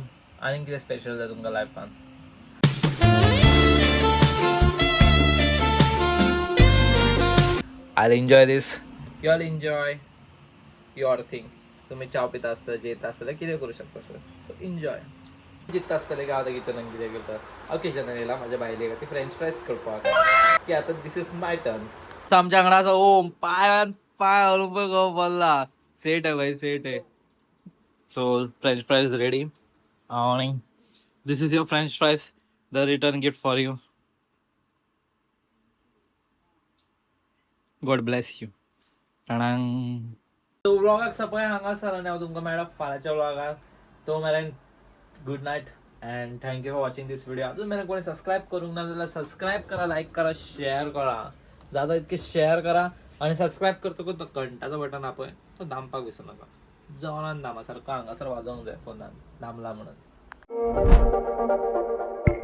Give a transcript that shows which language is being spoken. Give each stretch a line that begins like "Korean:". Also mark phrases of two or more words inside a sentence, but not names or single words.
Konkani: आनीक कितें स्पेशल जाय तुमकां लायफान.
English: I enjoy this you all enjoy your thing.
Konkani: तुम्ही चाव पिता आसता जेता आसतले कितें करूं शकता सर.
English: so enjoy
Konkani: जित्ता आसतले की आतां किचनान कितें करता ओकेजनान येयला म्हाज्या बायलेक ती
English: French fries
Konkani: करपाक की आतां
English: this is my turn.
Konkani: आमच्या वांगडा असो ओम पायान पाय हलून पळय गो बोल्ला सेट आहे भाई सेट आहे.
English: So French fries ready and this is your French fries the return gift for you. God bless you.
Konkani: व्लॉगाक सपय हांगासर आनी हांव तुमकां मेळटा फाल्यांच्या व्लॉगाक. तो मेरेन
English: good night and thank you for watching this video.
Konkani: अजून मेरेन कोणी सबस्क्राईब करूंक ना जाल्यार सबस्क्राईब करा लाईक करा शेअर करा जाता इतके शेअर करा आणि सबस्क्राईब करतकूच तो घंटाचं बटन आपण तो दामपाक विसरू नका. जेवणान दामासारखं हांगासर वाजोवंक जाय फोनान दामला म्हणून.